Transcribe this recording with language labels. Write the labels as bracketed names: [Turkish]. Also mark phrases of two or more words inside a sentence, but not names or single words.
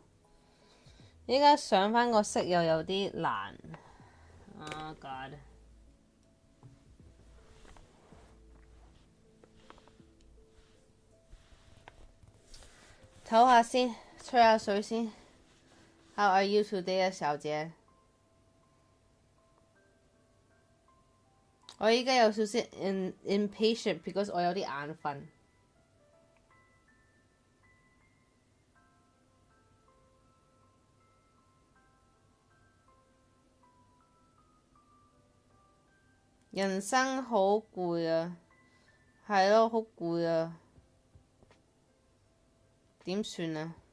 [Cantonese] 依家上返個色又有啲難。 [English] Oh God！ [Cantonese] 唞下先，吹下水先。 [English] How are you today [Cantonese] 啊，小姐？我依家有少少 [English] impatient because [Cantonese] 我有啲眼瞓。人生好攰啊，係咯，好攰啊，點算啊？